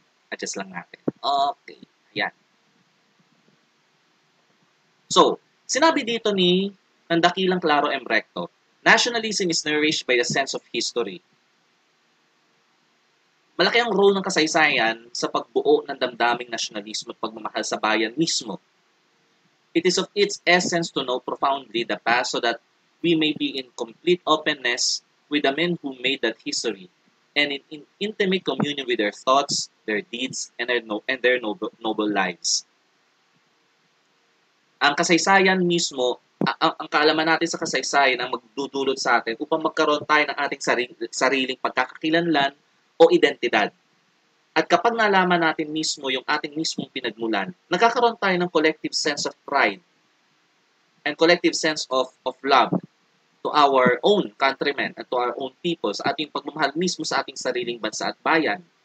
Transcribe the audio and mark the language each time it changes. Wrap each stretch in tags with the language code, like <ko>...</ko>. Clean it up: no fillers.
<tl>Adjust lang natin. Okay. Ayan. So, sinabi dito ni ng dakilang Claro M.</tl> <en>Recto, nationalism is nourished by the sense of history.</en> <tl>Malaki ang role ng kasaysayan sa pagbuo ng damdaming nasyonalismo at pagmamahal sa bayan mismo.</tl> <en>It is of its essence to know profoundly the past so that we may be in complete openness with the men who made that history and in intimate communion with their thoughts, their deeds, and their noble lives.</en> <tl>Ang kasaysayan mismo, ang kaalaman natin sa kasaysayan ang magdudulot sa atin upang magkaroon tayo ng ating sariling pagkakakilanlan o identidad. At kapag nalaman natin mismo yung ating mismong pinagmulan, nagkakaroon tayo ng</tl> <en>collective sense of pride and collective sense of love to our own countrymen and to our own people,</en> <tl>sa ating pagmamahal mismo sa ating sariling bansa at bayan.</tl>